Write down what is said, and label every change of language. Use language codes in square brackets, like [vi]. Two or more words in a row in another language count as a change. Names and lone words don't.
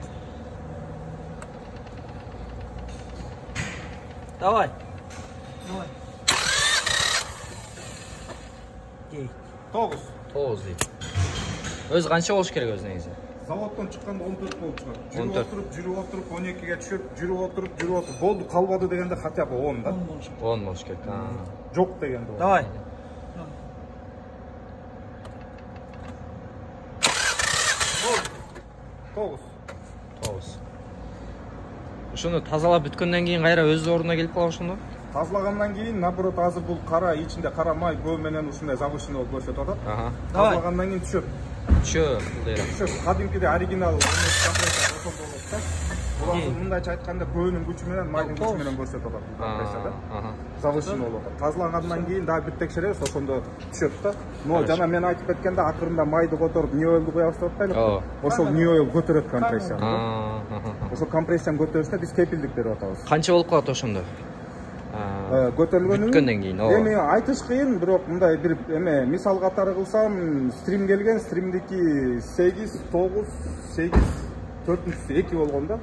[ky] Давай. 9. 9 дейт. Өзү канча болуш керек өзү негизи? Заводтон чыкканда 14 болуп чыгат. 14. Жүрүп отуруп 12ге түшүп, жүрүп отуруп, болду калбады дегенде [ru] хотя бы [ky] 10 да. 10 болуш керек. Жок дегенде. Давай. 9. Ушуну тазалап бүткөндөн кийин кайра өз ордуна келип калат ошондо? Тазалагандан кийин наоборот азыр бул кара ичинде кара май көө менен ушундай завышенный болуп көрсөтүп атат. Тазалагандан кийин түшөт. Бул дейт. Түшөт. Кадимкиде оригинал компрессия ошол болот да. Бул азыр мындайча айтканда көөнүн күчү менен майдын күчү менен көрсөтүп атат бул компрессияда. Завышенный болуп атат. Тазалагандан кийин дагы бир текшеребиз, ошондо түшөт да. Но жана мен айтып кеткенде акырында майды которуп [en] new oil'ду [ky] куябыз деп атпайлыкпы? Ошол [en] new oil [ky] көтөрөт компрессияны. Ошол компрессияны көтөрүшүнө биз кепилдик берип атабыз. Канча болуп калат ошондо? Көтөрүлгөнүн бүткөндөн кийин. Эми айтыш кыйын, бирок мындай бир мисал катары кылсам, стрим келген, стримдики 8, 9, 8, 4-2 болгон да.